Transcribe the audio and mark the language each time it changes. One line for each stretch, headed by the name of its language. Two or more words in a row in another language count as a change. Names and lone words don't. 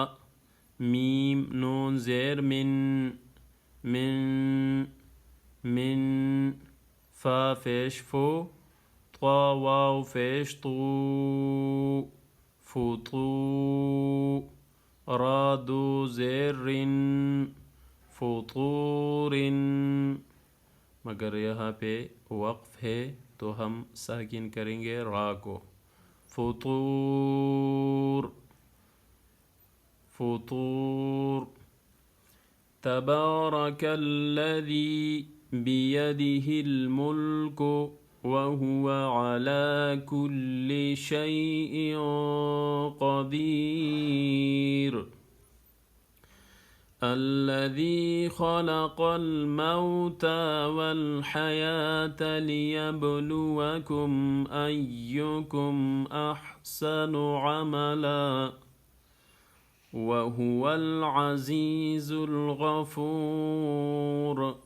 Urdu: میم نون زیر من، من، من. فا فیش فو، طا واو فیش طو، فطو. را دو زیر رن، فطور. مگر یہاں پہ وقف ہے تو ہم ساکن کریں گے را کو. فطور، فطور.
Arabic: تبارک الذی بیدہ الملک وهو على كل شيء قدير. الذي خلق الموت والحياة ليبلوكم أيكم أحسن عملا وهو العزيز الغفور.